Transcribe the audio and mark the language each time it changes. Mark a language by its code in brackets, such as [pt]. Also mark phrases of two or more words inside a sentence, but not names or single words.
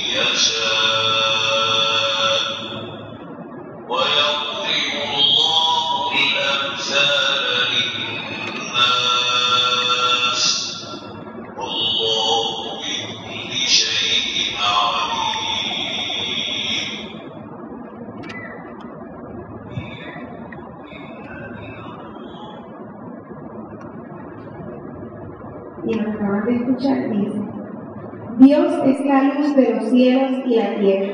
[ar] يشاء ويضرب الله الأمثال للناس والله بكل شيء عليم. [es] Y lo acaban de escuchar, dice: Dios es la luz de los cielos y la tierra.